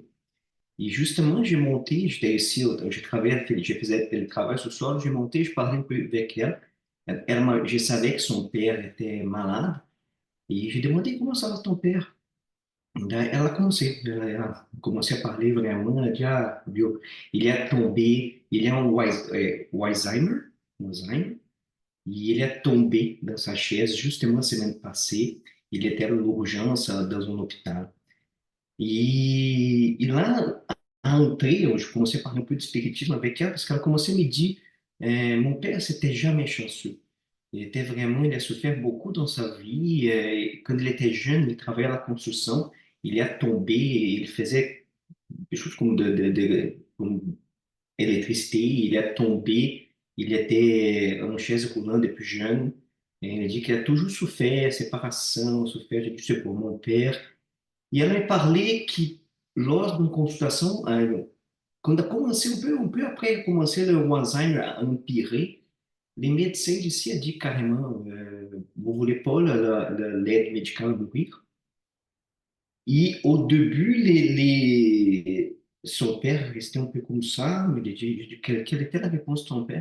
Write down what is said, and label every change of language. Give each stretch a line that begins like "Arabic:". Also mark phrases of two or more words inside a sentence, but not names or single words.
French: Et justement, j'ai monté, j'étais ici, je travaillais, je faisais le travail ce soir, j'ai monté, je parlais un peu avec elle. Je savais que son père était malade. Et j'ai demandé comment ça va ton père. Ela a commencé a parler vraiment, elle a dit, ah, viu, il est tombé, il est en Alzheimer,
Portuguese: e ele
French: est tombé dans sa chaise justement la semaine passée, il était à l'urgence dans un hôpital.
Portuguese: E lá,
French: à entrée, je commençais à parler un peu de spiritisme avec elle, parce qu'elle commençait à me dire, mon père, c'était jamais chanceux. Il a souffert beaucoup dans sa vie. Quand il était jeune, il travaillait à la construction. Il est tombé, il faisait des choses comme comme électricité. Il est tombé, il était en chaise roulante depuis jeune. Et il a dit qu'il a toujours souffert, séparation, souffert, je sais pour mon père.
Portuguese: E ela me
French: parlé que, lors d'une consultation, quando a commencé un peu après, a commencé le Alzheimer à empirer, les médecins ici ont dit carrément, vous voulez pas l'aide médicale mourir? Et au début, son père restait un peu comme ça, mais quelle était la réponse de ton père?